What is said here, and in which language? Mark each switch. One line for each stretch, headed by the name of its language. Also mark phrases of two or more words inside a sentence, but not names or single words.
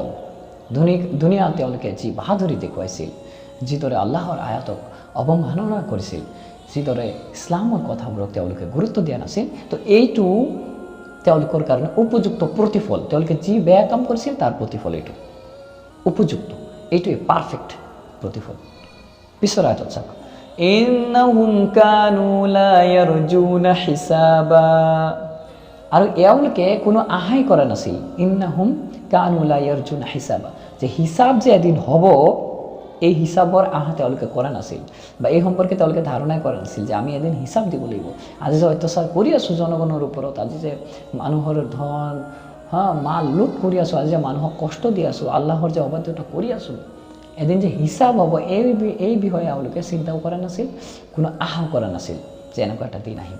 Assamese: দুনিয়াত তেওঁলোকে যি বাহাদুৰি দেখুৱাইছিল, যিদৰে আল্লাহৰ আয়াতক অৱমাননা কৰিছিল, যিদৰে ইছলামৰ কথাবোৰক তেওঁলোকে গুৰুত্ব দিয়া নাছিল, তো এইটো তেওঁলোকৰ কাৰণে উপযুক্ত প্ৰতিফল। তেওঁলোকে যি বেয়া কাম কৰিছিল তাৰ প্ৰতিফল এইটো উপযুক্ত, এইটোৱে পাৰফেক্ট প্ৰতিফল। পিছৰ আয়াতত চাওক,
Arabic: إنهم كانوا لا يرجون حسابا,
Assamese: আৰু এওঁলোকে কোনো আশাই কৰা নাছিল,
Arabic: إنهم كانوا لا يرجون حسابا,
Assamese: যে হিচাপ যে এদিন হ'ব, এই হিচাপৰ আশা তেওঁলোকে কৰা নাছিল, বা এই সম্পৰ্কে তেওঁলোকে ধাৰণাই কৰা নাছিল যে আমি এদিন হিচাপ দিব লাগিব। আজি যে অত্যাচাৰ কৰি আছোঁ জনগণৰ ওপৰত, আজি যে মানুহৰ ধন মাল লুট কৰি আছোঁ, আজি যে মানুহক কষ্ট দি আছোঁ, আল্লাহৰ যে অবাধ্যতা কৰি আছোঁ, এদিন যে হিচাপ হ'ব, এই বিষয়ে এওঁলোকে চিন্তাও কৰা নাছিল, কোনো আশাও কৰা নাছিল যে এনেকুৱা এটা দিন আহিব।